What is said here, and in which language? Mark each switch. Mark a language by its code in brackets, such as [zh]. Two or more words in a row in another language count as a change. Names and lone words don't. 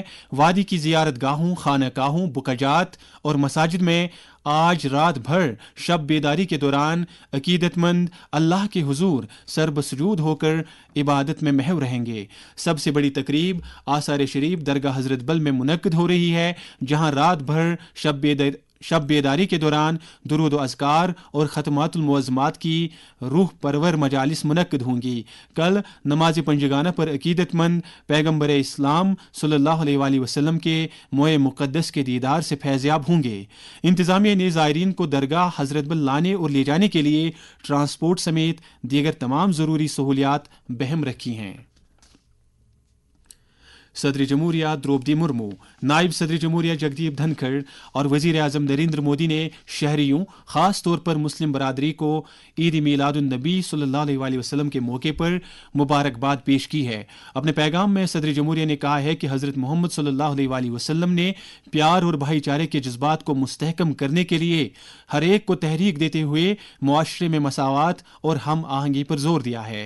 [ur] وادی کی زیارت گاہوں، خانقاہوں، بقعات اور مساجد میں آج رات بھر شب بیداری کے دوران عقیدت مند اللہ کے حضور سربسجود ہو کر عبادت میں محو رہیں گے. سب سے بڑی تقریب آثار شریف درگاہ حضرت بل میں منعقد ہو رہی ہے، جہاں رات بھر شب بیداری کے دوران درود و اذکار اور ختمات المعظمات کی روح پرور مجالس منعقد ہوں گی۔ کل نماز پنجگانہ پر عقیدت مند پیغمبر اسلام صلی اللہ علیہ وآلہ وسلم کے موئے مقدس کے دیدار سے فیضیاب ہوں گے۔ انتظامیہ نے زائرین کو درگاہ حضرت بل لانے اور لے جانے کے لیے ٹرانسپورٹ سمیت دیگر تمام ضروری سہولیات بہم رکھی ہیں۔ صدر جمہوریہ دروپدی مرمو، نائب صدر جمہوریہ جگدیپ دھنکھڑ اور وزیر اعظم نریندر مودی نے شہریوں خاص طور پر مسلم برادری کو عید میلاد النبی صلی اللہ علیہ وآلہ وسلم کے موقع پر مبارکباد پیش کی ہے۔ اپنے پیغام میں صدر جمہوریہ نے کہا ہے کہ حضرت محمد صلی اللہ علیہ وآلہ وسلم نے پیار اور بھائی چارے کے جذبات کو مستحکم کرنے کے لیے ہر ایک کو تحریک دیتے ہوئے معاشرے میں مساوات اور ہم آہنگی پر زور دیا ہے۔